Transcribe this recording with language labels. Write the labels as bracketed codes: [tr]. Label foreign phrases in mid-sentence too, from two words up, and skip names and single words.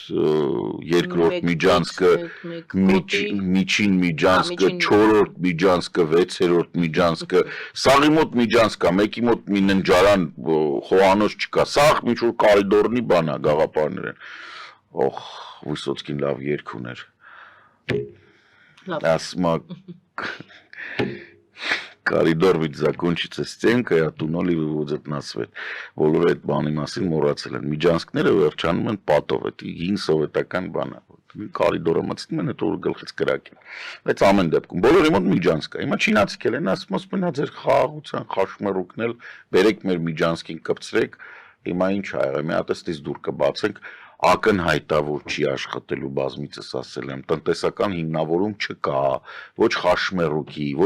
[hy] երկրորդ միջանցքը միջին միջանցքը 4-րդ միջանցքը 6-րդ միջանցքը սաղի մոտ միջանցք կա մեկի մոտ մի ննջարան խոհանոց չկա սաղ ինչ որ կարիդորնի բան է գաղափարներ են օխ Վիսոցկին լավ երգ ուներ ասма [ru] Коридор ведь закончится стенкой, а туннели выводят на свет. [hy] Բոլորը այդ բանի մասին մոռացել են։ Միջանցքները վերջանում են պատով, այդ հին սովետական բանը։ Կարիդորը մտցնում են, հետո գլխից կրակին։ Բայց ամեն դեպքում բոլորի մոտ միջանցք կա։ Հիմա չինացիք են, ասում են ձեր խաղաղության խաշմերուկն էլ բերեք մեր միջանցքին կպցրեք։ Հիմա ինչ ա եղել, մի հատ էստից դուր կբացենք ակնհայտ է որ չի աշխատելու բազմիցս ասել եմ տնտեսական հիմնավորում չկա ոչ խաշմերուկի ոչ